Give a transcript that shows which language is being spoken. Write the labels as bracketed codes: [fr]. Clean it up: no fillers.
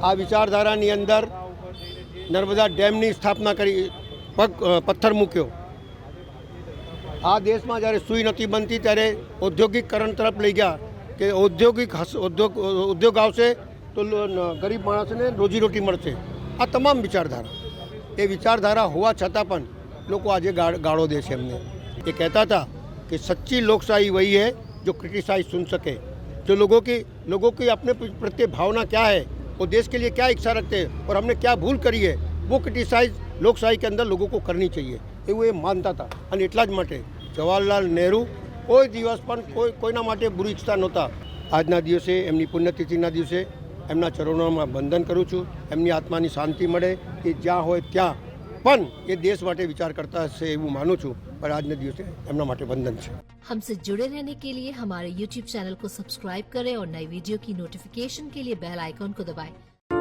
[gu] આ વિચારધારાની અંદર નર્મદા ડેમની સ્થાપના કરી, પથ્થર મૂક્યો। આ દેશમાં જ્યારે સૂઈ નથી બનતી ત્યારે ઔદ્યોગિકકરણ તરફ લઈ ગયા કે ઉદ્યોગ આવશે તો ગરીબ માણસને રોજીરોટી મળશે। આ તમામ વિચારધારા એ વિચારધારા હોવા છતાં પણ લોકો આજે ગાળો દે છે એમને। એ કહેતા હતા [hi] कि सच्ची लोकशाही वही है जो क्रिटिसाइज सुन सके, जो लोगों की अपने प्रत्येक भावना क्या है, वो देश के लिए क्या इच्छा रखते हैं और हमने क्या भूल करी है वो क्रिटिसाइज लोकशाही के अंदर लोगों को करनी चाहिए [gu] એવું એ માનતા હતા। અને એટલા જ માટે જવાહરલાલ નહેરુ કોઈ દિવસ પણ કોઈના માટે બુરી ઈચ્છતા નહોતા। આજના દિવસે એમની પુણ્યતિથિના દિવસે એમના ચરણોમાં વંદન કરું છું। એમની આત્માની શાંતિ મળે કે જ્યાં હોય ત્યાં પણ એ દેશ માટે વિચાર કરતા હશે એવું માનું છું। पर આજના દિવસે એમના માટે વંદન છે। [hi] हमसे जुड़े रहने के लिए हमारे YouTube चैनल को सब्सक्राइब करें और नई वीडियो की नोटिफिकेशन के लिए बेल आइकॉन को दबाएं।